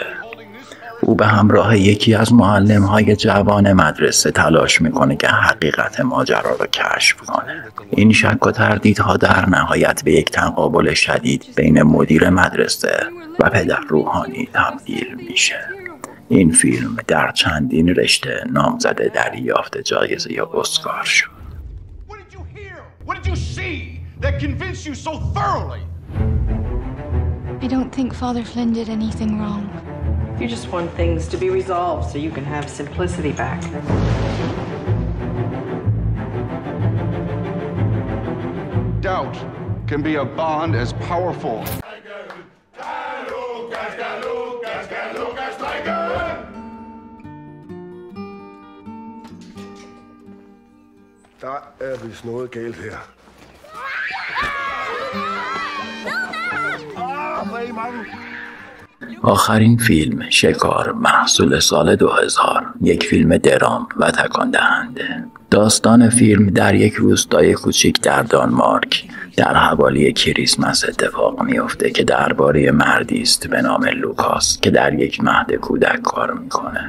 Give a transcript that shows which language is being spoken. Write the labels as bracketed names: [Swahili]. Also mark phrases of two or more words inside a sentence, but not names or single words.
[Persian] او به همراه یکی از معلم‌های جوان مدرسه تلاش میکنه که حقیقت ماجرا را کشف کنه. این شک و تردیدها در نهایت به یک تقابل شدید بین مدیر مدرسه و پدر روحانی تبدیل میشه. این فیلم در چندین رشته نامزد دریافت جایزه اسکار شد. [English] I don't think Father Flynn did anything wrong. You just want things to be resolved so you can have simplicity back. doubt can be a bond as powerful. [Danish] Der er vist noget galt her. [Persian] آخرین فیلم شکار محصول سال 2000 یک فیلم درام و تکان دهنده. داستان فیلم در یک روستای کوچیک در دانمارک در حوالی کریسمس اتفاق میفته که درباره مردی است به نام لوکاس که در یک مهد کودک کار میکنه.